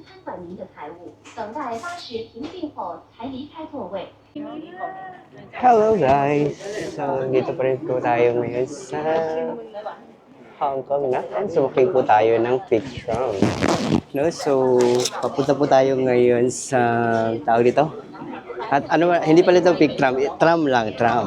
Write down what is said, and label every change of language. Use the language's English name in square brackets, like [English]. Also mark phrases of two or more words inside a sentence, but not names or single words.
[Chinese] 看管您的财物，等待巴士停运后才离开座位。 [English] Hello guys! [Filipino] So, dito pa rin po tayo ngayon sa Hong Kong na. And sumakay po tayo ng picture. No? So, papunta po tayo ngayon sa tawag dito. At ano, hindi pala ito pick tram, tram lang, tram.